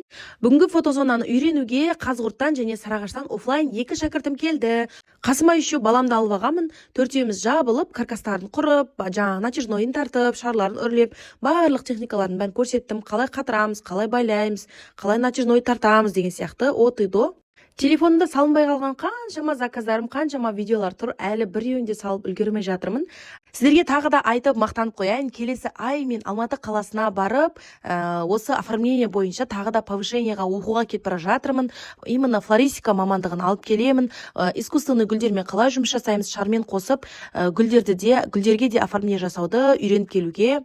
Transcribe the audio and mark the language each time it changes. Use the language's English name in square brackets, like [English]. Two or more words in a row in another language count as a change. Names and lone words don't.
[Kazakh] Бүгінгі фотозонаны үйренуге Қазығұрттан және Сарыағаштан офлайн 2 шәкіртім келді. Қасыма еще баламды алып алғанмын. Төртеуміз жабылып, каркастарын құрып, жаңағы натяжнойын тартып, шарларын үрлеп, барлық техникаларын бәрін көрсеттім. Қалай қатырамыз, қалай байлаймыз, қалай натяжной тартамыз деген сияқты [Russian] от и до. [Kazakh] Телефонымда салынбай қалған қаншама заказдарым, қаншама видеолар тұр, әлі біреуінде салып үлгермей жатырмын. Сіздерге тағы да айтып мақтанып қояйын, келесі ай мен Алматы қаласына барып, осы оформление бойынша тағы да повышениеға оқуға кетіп бара жатырмын. Именно флористика мамандығын алып келемін. Искусственный гүлдермен қалай жұмыс жасаймыз, шармен қосып, гүлдерге де оформление жасауды үйреніп келуге.